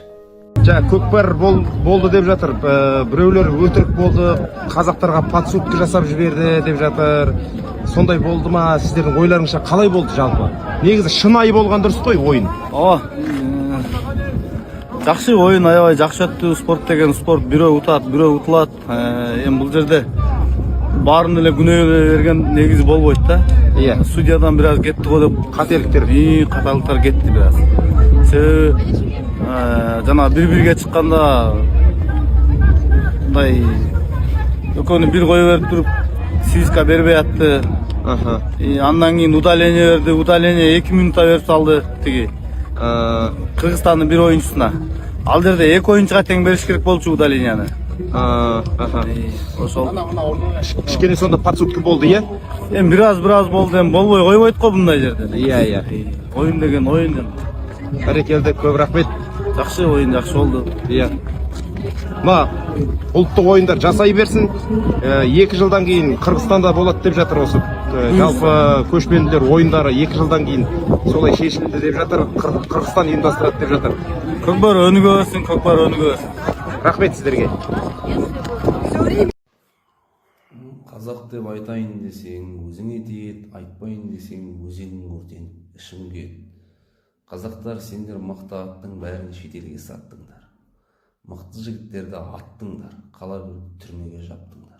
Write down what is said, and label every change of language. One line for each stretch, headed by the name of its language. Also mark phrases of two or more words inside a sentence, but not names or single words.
Kazakh: Көкпар болды деп жатыр. Біреулер өтірік болды, қазақтарға подсудка жасап жіберді деп жатыр. Сондай болды ма? Сіздердің ойларыңызша қалай болды жалпы? Негізі шынайы болған дұрыс қой ойын. Жақсы ойын, аябай жақсы өтті. Спорт деген спорт, бирөө ұтады, бирөө ұтылады.
Kyrgyz: Эми бұл жерде барын эле күнөөгө берген негизи болбойт да. Судьядан бираз кетти го деп каталыктар кетти бираз. Себеби жана бири-бирге чыкканда мындай экөөнү бир кое берип туруп свистка бербей атты. Андан кийин удаление берди. Удаление 2 минутта берип салды тиги Кыргызстандын бир оюнчусуна. Ал жерде 2 оюнчуга тең бериш керек болчу удаленияны. Ошол. Кичкене сонда подсудка болду, Эми бираз болду, эми болбой койбойт го мындай жерде. Оюн деген оюн. Барекелди, көп рахмет.
Kazakh: Жақсы ойын, жақсы болды. Ма, ұлттық ойындар жасай берсін. 2 жылдан кейін Қырғызстанда болады деп жатыр осы. Жалпы көшпенділер ойындары 2 жылдан кейін солай шешілді деп жатыр. Қырғызстан ұйымдастырады деп жатыр.
Kyrgyz: Көкпар өнүгө берсин, көкпар өнүгө берсин.
Kazakh: Рахмет сіздерге. Қазақ деп айтайын десең, өзіңе тиет, айтпайын десең, өзенің өртеніп ішің күйет. Қазақтар, сендер мықты аттың бәрін шетелге саттыңдар. Мықты жігіттерді аттыңдар, қала бір түрмеге жаптыңдар.